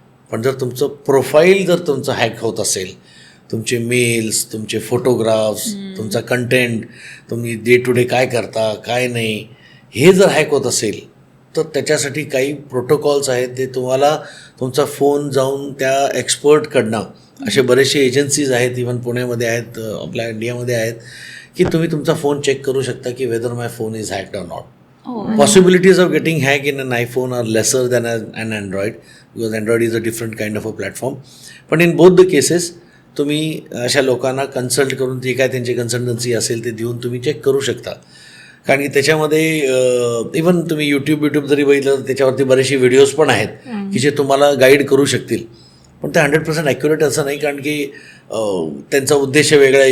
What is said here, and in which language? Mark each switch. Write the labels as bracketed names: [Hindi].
[Marathi] पण जर तुमचं प्रोफाईल जर तुमचं हॅक होत असेल, तुमचे मेल्स, तुमचे फोटोग्राफ्स, तुमचा कंटेंट, तुम्ही डे टू डे काय करता काय नाही, हे जर हॅक होत असेल तर त्याच्यासाठी काही प्रोटोकॉल्स आहेत. ते तुम्हाला तुमचा फोन जाऊन त्या एक्सपर्टकडनं, असे बरेचसे एजन्सीज आहेत, इव्हन पुण्यामध्ये आहेत, आपल्या इंडियामध्ये आहेत, की तुम्ही तुमचा फोन चेक करू शकता की [English] Whether my phone is hacked or not. Possibilities of getting hacked in an iPhone are lesser than an Android, because Android is a different kind of a platform. But in both the cases, [Marathi] तुम्ही अशा लोकांना consult करून जे काय त्यांची consultancy असेल ते देऊन तुम्ही चेक करू शकता. कारण की त्याच्यामध्ये इवन तुम्ही यूट्यूब जरी बघितलं तर त्याच्यावरती बरेचसे व्हिडिओज पण आहेत की जे तुम्हाला गाईड करू शकतील, पण ते 100% ॲक्युरेट असं नाही, कारण की त्यांचा उद्देश वेगळा आहे.